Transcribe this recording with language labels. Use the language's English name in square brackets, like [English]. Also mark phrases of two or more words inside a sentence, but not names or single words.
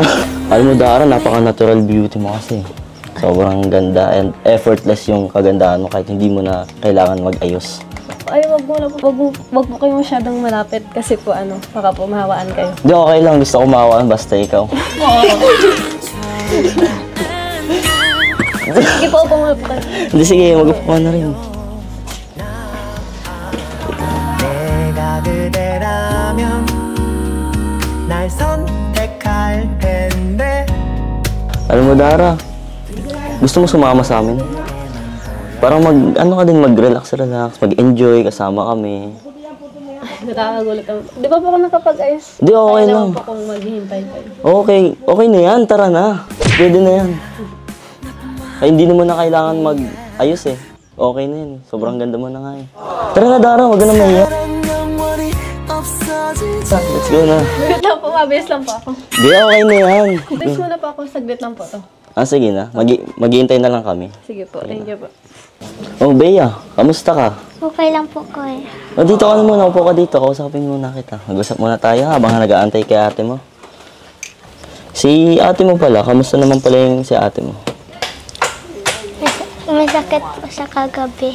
[Filipino] Alam mo, Dara, napaka- [English] natural beauty [Filipino] mo kasi. Sobrang ganda [English] and effortless [Filipino] yung kagandahan mo kahit hindi mo na kailangan mag-ayos. Ay, wag mo kayo masyadong malapit kasi po baka po mahawaan kayo. Hindi, okay lang. Gusto ko mahawaan basta ikaw. Sige po, pumunta po kayo. Hindi, sige. Mag-upo ka na rin. [Korean] 내가 그대라면 날 선택할 텐데. [Filipino] Alam mo, Dara, gusto mo sumama sa amin? Parang mag-relax, mag-enjoy, kasama kami. Nakakagulat ako. Di ba po ako nakapag-ayos? Di, okay Kaya lang. naman po kung maghihintay kayo. Okay na yan, tara na. Pwede na yan. Ay, hindi naman na kailangan mag-ayos eh. Okay na yan, sobrang ganda mo na nga eh. Tara na, Dara, wag ka na mahiya. [English] Let's go na. [Filipino] Saglit lang po, mabilis lang po ako. Di, okay na yan. Bilis muna po ako, saglit lang po to. Sige na. Maghihintay na lang kami. Sige po, [English] thank you po. [Filipino] Oh, Bea, kamusta ka? Okay lang po, Kuya. O, dito ka na muna. Upo ka dito. Kausapin muna kita. Mag-usap muna tayo habang nag-aantay kay ate mo. Si ate mo pala, kamusta naman pala yung si ate mo? May sakit po siya kagabi.